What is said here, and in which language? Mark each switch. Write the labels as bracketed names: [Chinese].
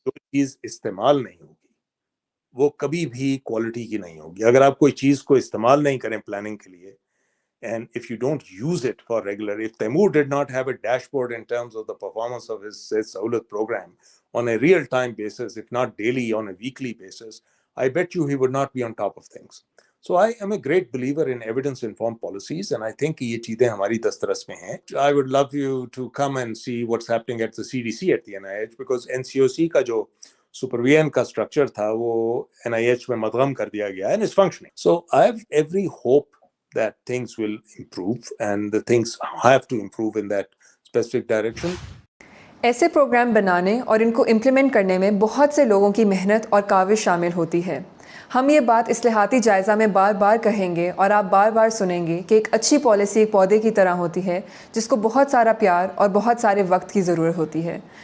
[Urdu] جو چیز استعمال نہیں ہوگی وہ کبھی بھی کوالٹی کی نہیں ہوگی. اگر آپ کوئی چیز کو استعمال نہیں کریں پلاننگ کے لیے، [English] and if you don't use it for regular, if Taimur did not have a dashboard in terms of the performance of his Sahulat program on a real-time basis, if not daily, on a weekly basis, I bet you he would not be on top of things. So I am a great believer in evidence-informed policies, and I think [Urdu] یہ چیزیں ہماری دسترس میں ہیں. [English] I would love you to come and see what's happening at the CDC at the NIH, because NCOC [Urdu] کا جو supervision کا structure تھا وہ NIH میں مدغم کر دیا گیا ہے [English] and it's functioning. So I have every hope that things will improve, and the things have to improve in that specific direction. [Urdu] ایسے پروگرام بنانے اور ان کو امپلیمنٹ کرنے میں بہت سے لوگوں کی محنت اور کاوش شامل ہوتی ہے. ہم یہ بات اصلاحاتی جائزہ میں بار بار کہیں گے اور آپ بار بار سنیں گے کہ ایک اچھی پالیسی ایک پودے کی طرح ہوتی ہے جس کو بہت سارا پیار اور بہت سارے وقت کی ضرورت ہوتی ہے.